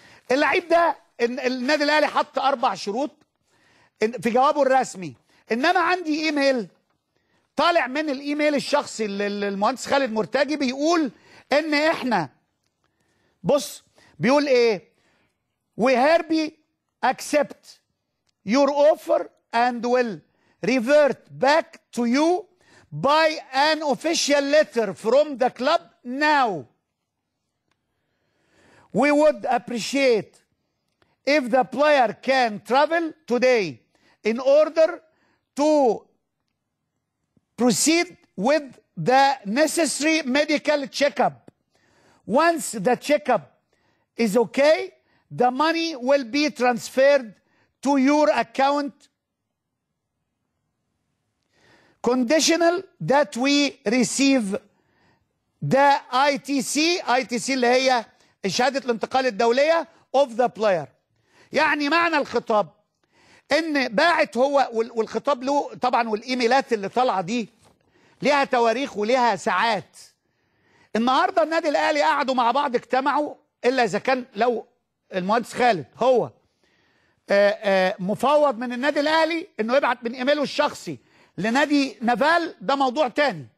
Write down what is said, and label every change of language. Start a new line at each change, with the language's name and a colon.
Arabic: اللعيب ده النادي الاهلي حط 4 شروط في جوابه الرسمي، انما عندي ايميل طالع من الايميل الشخصي للمهندس خالد مرتجي بيقول ان احنا، بص بيقول ايه:
English: we hereby accept your offer and will revert back to you by an official letter from the club now. We would appreciate if the player can travel today in order to proceed with the necessary medical checkup. Once the checkup is okay, the money will be transferred to your account, conditional that we receive the ITC
Arabic: اللي هي شهادة الانتقال الدولية
English: of the player.
Arabic: يعني معنى الخطاب ان باعت هو، والخطاب له طبعا، والايميلات اللي طالعه دي ليها تواريخ وليها ساعات. النهارده النادي الاهلي قعدوا مع بعض اجتمعوا، الا اذا كان لو المهندس خالد هو مفوض من النادي الاهلي انه يبعت من ايميله الشخصي لنادي نافال، ده موضوع تاني.